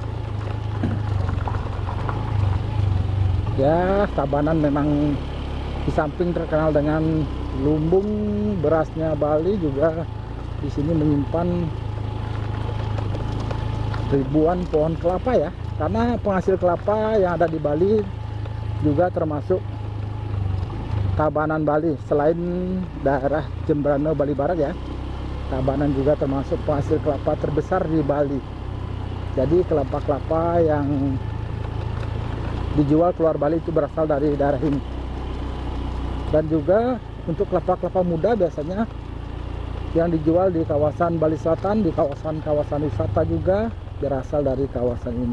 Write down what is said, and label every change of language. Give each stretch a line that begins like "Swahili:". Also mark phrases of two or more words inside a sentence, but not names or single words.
Indonesian: Ya, Tabanan memang di samping terkenal dengan lumbung berasnya Bali, juga di sini menyimpan ribuan pohon kelapa ya. Karena penghasil kelapa yang ada di Bali juga termasuk Tabanan Bali. Selain daerah Jembrana Bali Barat ya, Tabanan juga termasuk penghasil kelapa terbesar di Bali. Jadi kelapa-kelapa yang dijual keluar Bali itu berasal dari daerah ini. Dan juga untuk kelapa-kelapa muda biasanya yang dijual di kawasan Bali Selatan, di kawasan-kawasan wisata juga berasal dari kawasan ini.